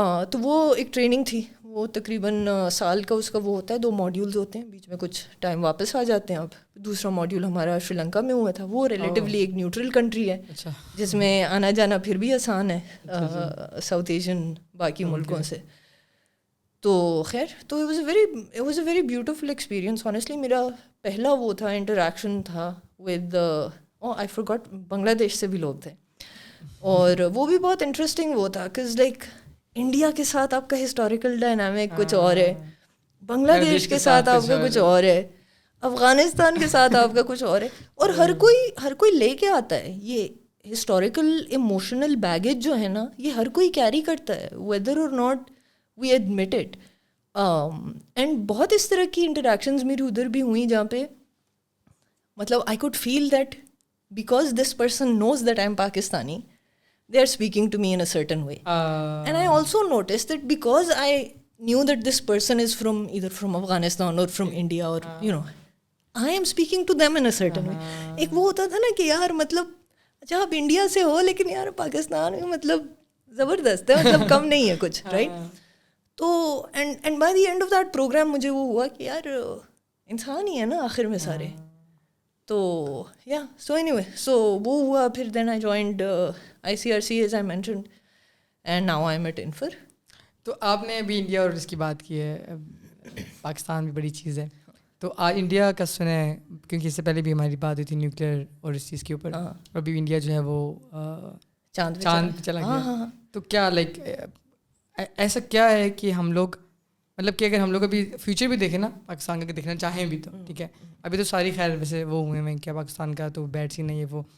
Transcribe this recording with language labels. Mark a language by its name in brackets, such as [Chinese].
[Urdu] تو وہ ایک ٹریننگ تھی, وہ تقریباً سال کا اس کا وہ ہوتا ہے, 2 ماڈیولز ہوتے ہیں, بیچ میں کچھ ٹائم واپس آ جاتے ہیں آپ. دوسرا ماڈیول ہمارا شری لنکا میں ہوا تھا, وہ ریلیٹیولی ایک نیوٹرل کنٹری ہے جس میں آنا جانا پھر بھی آسان ہے ساؤتھ ایشین باقی ملکوں سے. تو خیر, تو [English] It was a very beautiful experience honestly. [Urdu] میرا پہلا وہ تھا انٹریکشن تھا ود آئی فورگاٹ, بنگلہ دیش سے بھی لوگ تھے, اور وہ بھی بہت انٹرسٹنگ وہ تھا کز لائک انڈیا کے ساتھ آپ کا ہسٹوریکل ڈائنامک کچھ اور ہے, بنگلہ دیش کے ساتھ آپ کا کچھ اور ہے, افغانستان کے ساتھ آپ کا کچھ اور ہے, اور ہر کوئی لے کے آتا ہے یہ ہسٹوریکل ایموشنل بیگیج جو ہے نا, یہ ہر کوئی کیری کرتا ہے [English] Whether اور not we admit it. And [Urdu] بہت اس طرح کی انٹریکشنز میری ادھر بھی ہوئیں جہاں پہ مطلب [English] I could feel that because this person knows that I am Pakistani, they are speaking to me in a certain way. And I also noticed that because I knew that this person is from either from Afghanistan or from India or you know, I am speaking to them in a certain way. [Urdu] ایک وہ ہوتا تھا نا کہ یار مطلب اچھا آپ انڈیا سے ہو لیکن یار پاکستان میں مطلب زبردست ہے, مطلب کم نہیں ہے کچھ, رائٹ. تو [English] and by the end of that programme [Urdu] مجھے وہ ہوا کہ یار انسان ہی ہے نا آخر میں سارے. تو یا سو اینی وے, سو وہ ہوا. [English] پھر then I joined ICRC as I mentioned and now I'm at Infor. [Urdu] تو آپ نے ابھی انڈیا اور اس کی بات کی ہے, پاکستان بھی بڑی چیز ہے, تو انڈیا کا سنیں کیونکہ اس سے پہلے بھی ہماری بات ہوئی تھی نیوکلیئر اور اس چیز کے اوپر, اور ابھی انڈیا جو ہے وہ چاند پہ چلا گیا. تو کیا لائک ایسا کیا ہے کہ ہم لوگ مطلب کہ اگر ہم لوگ ابھی فیوچر بھی دیکھیں نا پاکستان کا دیکھنا چاہیں بھی تو ٹھیک ہے, ابھی تو ساری خیر ویسے وہ ہوئے ہیں کیا پاکستان کا تو بیڈ سین نہیں ہے وہ.